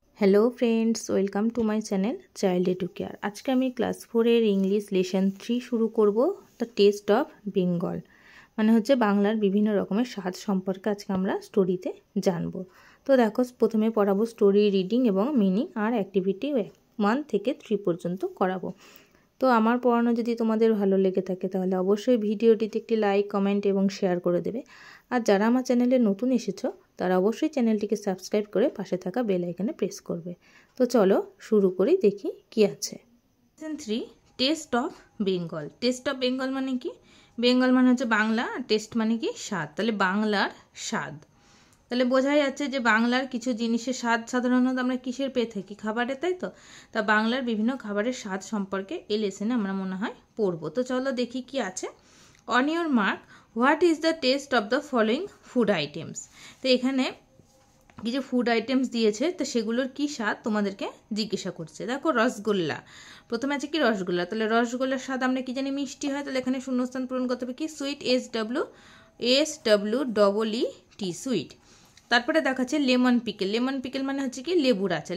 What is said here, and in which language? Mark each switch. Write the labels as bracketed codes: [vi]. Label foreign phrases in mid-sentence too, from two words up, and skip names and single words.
[en] Hello friends welcome to my channel Child Edu Care. [bn] আজকে আমি [en] class 4 English lesson 3 [bn] শুরু করব দ্য টেস্ট অফ বেঙ্গল মানে হচ্ছে বাংলার বিভিন্ন রকমের স্বাদ সম্পর্কে আজকে আমরা স্টোরিতে জানবো। তো দেখো প্রথমে পড়াবো [en] story reading [bn] এবং মিনিং আর অ্যাক্টিভিটি 1 থেকে 3 পর্যন্ত করাবো। তো আমার পড়ানো যদি তোমাদের ভালো লেগে থাকে তাহলে অবশ্যই ভিডিওটিতে একটি [en] like comment [bn] এবং শেয়ার করে দেবে। আর যারা আমার চ্যানেলে নতুন এসেছ তারা অবশ্যই চ্যানেলটিকে সাবস্ক্রাইব করে পাশে থাকা বেল আইকনে প্রেস করবে। তো চলো শুরু করি দেখি কী আছে। সিজন 3 টেস্ট অফ বেঙ্গল। টেস্ট অফ বেঙ্গল মানে কী বেঙ্গল মানে হচ্ছে বাংলা, টেস্ট মানে কী স্বাদ। তাহলে বাংলার স্বাদ তাহলে বোঝাই যাচ্ছে যে বাংলার কিছু জিনিসের স্বাদ সাধারণত আমরা কিসের পেয়ে থাকি, খাবারে, তাই তো। তা বাংলার বিভিন্ন খাবারের স্বাদ সম্পর্কে এই লেসনে আমরা মনে হয় পড়বো। তো চলো দেখি কি আছে। [en] On your mark, What is the taste of the following food items. [bn] তো এখানে কিছু [en] food items [bn] দিয়েছে, তো সেগুলোর কি স্বাদ তোমাদেরকে জিজ্ঞাসা করছে। দেখো রসগোল্লা, প্রথমে আছে কি রসগোল্লা। তাহলে রসগোল্লার স্বাদ আমরা কি জানি মিষ্টি হয়। তাহলে এখানে শূন্যস্থান পূরণ করতে হবে কি সুইট, SWEET। তারপরে দেখাচ্ছে [en] lemon pickle. lemon pickle [bn] মানে হচ্ছে কি লেবুর আচার।